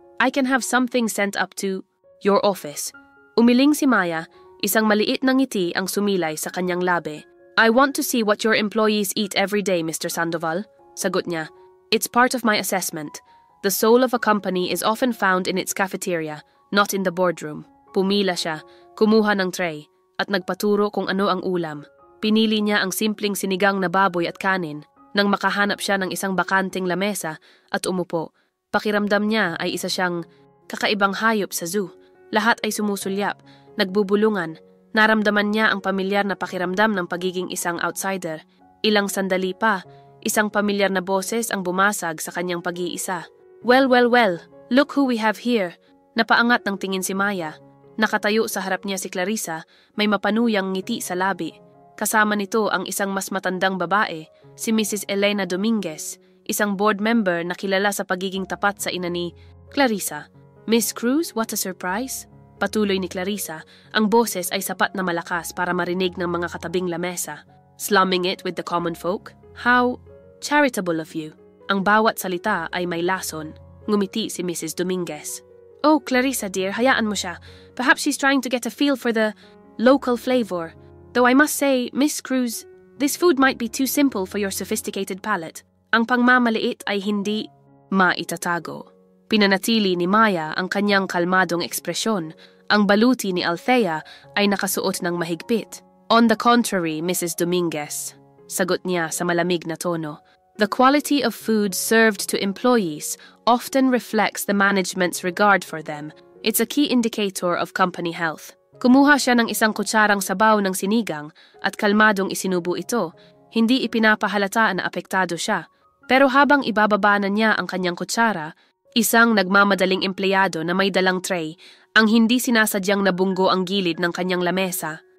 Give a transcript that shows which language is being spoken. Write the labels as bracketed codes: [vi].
[en] "I can have something sent up to your office." [tl] Umiling si Maya, isang maliit na ngiti ang sumilay sa kanyang labi. [en] "I want to see what your employees eat every day, Mr. Sandoval," [tl] sagot niya. [en] "It's part of my assessment. The soul of a company is often found in its cafeteria, not in the boardroom." [tl] Pumila siya, kumuha ng tray, at nagpaturo kung ano ang ulam. Pinili niya ang simpleng sinigang na baboy at kanin. Nang makahanap siya ng isang bakanting lamesa at umupo, pakiramdam niya ay isa siyang kakaibang hayop sa zoo. Lahat ay sumusulyap, nagbubulungan. Naramdaman niya ang pamilyar na pakiramdam ng pagiging isang outsider. Ilang sandali pa, isang pamilyar na boses ang bumasag sa kanyang pag-iisa. [en] Well, look who we have here." [tl] Napaangat ng tingin si Maya. Nakatayo sa harap niya si Clarissa, may mapanuyang ngiti sa labi. Kasama nito ang isang mas matandang babae, si Mrs. Elena Dominguez, isang board member na kilala sa pagiging tapat sa ina ni Clarissa. "Miss Cruz, [en] what a surprise." [tl] Patuloy ni Clarissa, ang boses ay sapat na malakas para marinig ng mga katabing lamesa. [en] "Slumming it with the common folk? How charitable of you." [tl] Ang bawat salita ay may lason. Ngumiti si Mrs. Dominguez. [en] "Oh, Clarissa dear, [tl] hayaan mo siya. [en] Perhaps she's trying to get a feel for the local flavor. Though I must say, Miss Cruz, this food might be too simple for your sophisticated palate." [tl] Ang pangmamaliit ay hindi maitatago. Pinanatili ni Maya ang kanyang kalmadong ekspresyon. Ang baluti ni Althea ay nakasuot ng mahigpit. [en] "On the contrary, [tl] Mrs. Dominguez," sagot niya sa malamig na tono. [en] "The quality of food served to employees often reflects the management's regard for them. It's a key indicator of company health." [tl] Kumuha siya ng isang kutsarang sabaw ng sinigang at kalmadong isinubo ito. Hindi ipinapahalata na apektado siya. Pero habang ibababa na niya ang kanyang kutsara, isang nagmamadaling empleyado na may dalang tray ang hindi sinasadyang nabunggo ang gilid ng kanyang lamesa.